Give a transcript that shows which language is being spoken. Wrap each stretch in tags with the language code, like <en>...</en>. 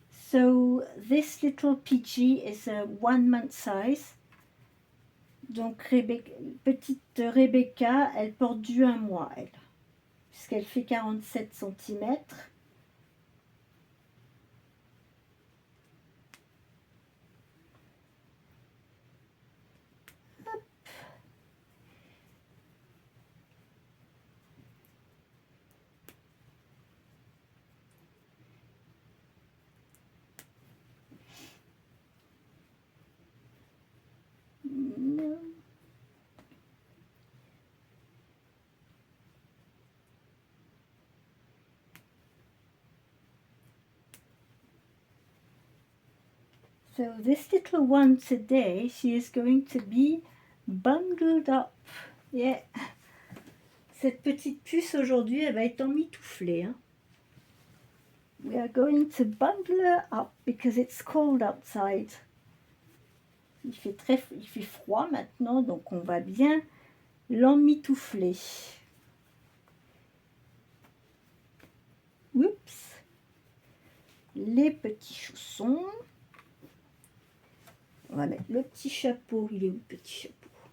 <en>So this little PG is a 1 month size.</en> <fr>Donc petite Rebecca, elle porte du 1 mois, elle, puisqu'elle fait 47 centimètres.</fr> <en>No. So this little one today, she is going to be bundled up. Yeah.</en> <fr>Cette petite puce aujourd'hui, elle va être emmitouflée. Hein.</fr> <en>We are going to bundle her up because it's cold outside.</en> <fr>Il fait froid maintenant, donc on va bien l'emmitoufler. Oups. Les petits chaussons. On va mettre le petit chapeau. Il est où le petit chapeau?</fr>